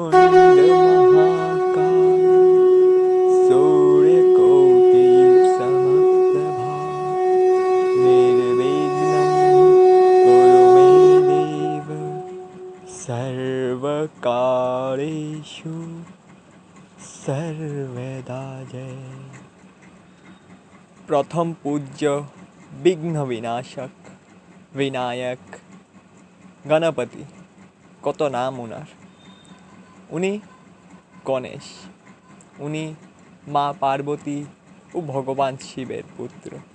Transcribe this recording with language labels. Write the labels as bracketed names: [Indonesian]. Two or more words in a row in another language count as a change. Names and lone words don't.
[Sanskrit] महाकाय सूर्यकोटि समप्रभा निर्विघ्नं कुरु मे देव सर्वकार्येषु सर्वदा जय। [Bangla] প্রথম পূজ্য বিঘ্ন বিনাশক বিনায়ক গণপতি, কত নাম ওনার। উনি গণেশ, উনি মা পার্বতী ও ভগবান শিবের পুত্র।